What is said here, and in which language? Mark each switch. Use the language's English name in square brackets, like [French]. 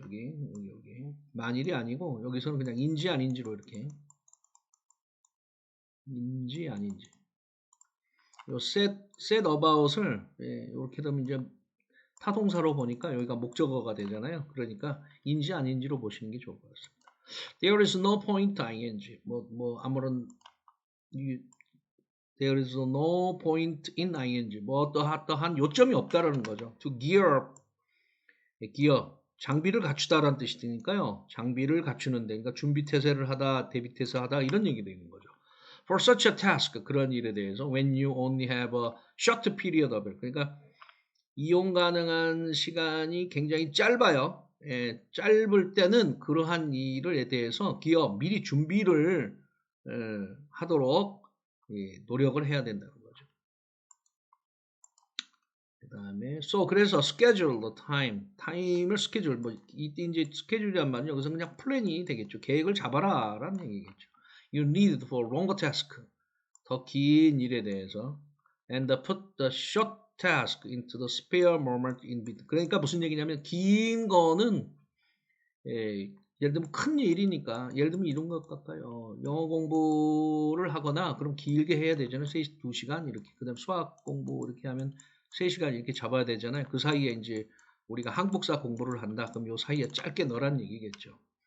[Korean] 여기 만일이 아니고 여기서는 그냥 인지 아닌지로 이렇게 인지 아닌지 요 set about을 이렇게 되면 이제 타동사로 보니까 여기가 목적어가 되잖아요. 그러니까 인지 아닌지로 보시는 게 좋을 것 같습니다. [English] There is no point ing. 아무런 there is no point in ing. [Korean] 어떠한 요점이 없다라는 거죠. [English] To gear up. [Korean] gear 장비를 갖추다라는 뜻이 되니까요. 장비를 갖추는데 그러니까 준비 태세를 하다, 대비 태세하다 이런 얘기도 있는 거죠. [English] For such a task [Korean] 그런 일에 대해서 [English] when you only have a short period of it. [Korean] 그러니까 이용 가능한 시간이 굉장히 짧아요. 짧을 때는 그러한 일에 대해서 기업 미리 준비를 하도록 노력을 해야 된다는 거죠. 그 다음에 그래서 [English] schedule the time [Korean] 을 schedule 이때 이제 schedule이란 말은 여기서 그냥 플랜이 되겠죠. 계획을 잡아라 라는 얘기겠죠. [English] You need for longer task [Korean] 더 긴 일에 대해서 [English] and put the short task into the spare moment in between. [Korean] 그러니까 무슨 얘기냐면 긴 거는 예를 들면 큰 일이니까 예를 들면 이런 것 같아요. 영어 공부를 하거나 그럼 길게 해야 되잖아요. 2시간 이렇게. 그 다음에 수학 공부 이렇게 하면 3시간 이렇게 잡아야 되잖아요. 그 사이에 이제 우리가 한국사 공부를 한다. 그럼 요 사이에 짧게 넣으라는 얘기겠죠.